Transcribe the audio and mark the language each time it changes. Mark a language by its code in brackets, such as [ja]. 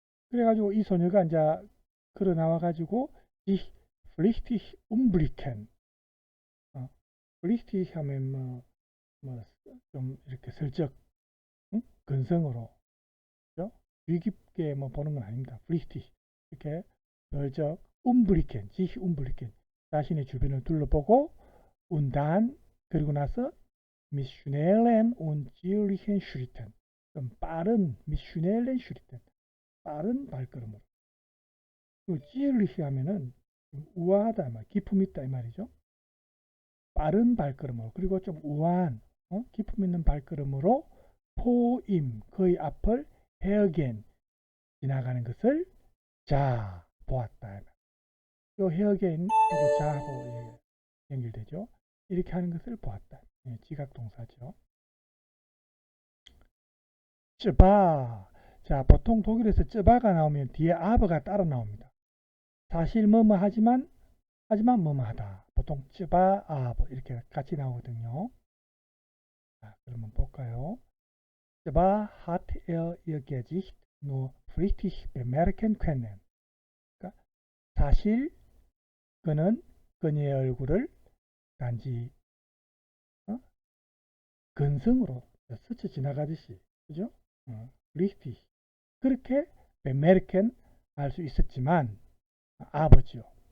[ko] 그래가지고 이 소녀가 이제 걸어 나와가지고 [de] ich flüchtig umblicken, [ko] flüchtig 하면 좀 이렇게 슬쩍, 근성으로, 그죠? 귀 깊게 뭐 보는 건 아닙니다. [de] flüchtig [ko] 이렇게 슬쩍 [de] umblicken, sich umblicken, [ko] 자신의 주변을 둘러보고 [de] und dann [ko] 그리고 나서 [de] mit schnellen und zierlichen Schritten, [ko] 좀 빠른 [de] mit schnellen Schritten, [ko] 빠른 발걸음으로. zierlich 하면은 우아하다, 기품 있다 이 말이죠. 빠른 발걸음으로, 그리고 좀 우아한, 기품 있는 발걸음으로 포임, 그의 앞을 헤어겐, 지나가는 것을 자 보았다. 요 헤어겐 하고 자하고 연결되죠. 이렇게 하는 것을 보았다. 지각 동사죠. 쯔바. 자, 보통 독일에서 쯔바가 나오면 뒤에 아버가 따라 나옵니다. 사실 뭐뭐 하지만 뭐뭐 하다. 보통 쯔바 아버 이렇게 같이 나오거든요. 자, 그러면 볼까요? [de] 쯔바 hat er ihr Gesicht nur flüchtig bemerken können. [ko] 그러니까 사실 그는 그녀의 얼굴을 단지 근성으로 스쳐 지나가듯이, 그죠? flüchtig 그렇게 bemerken 할 수 있었지만, 아버지요.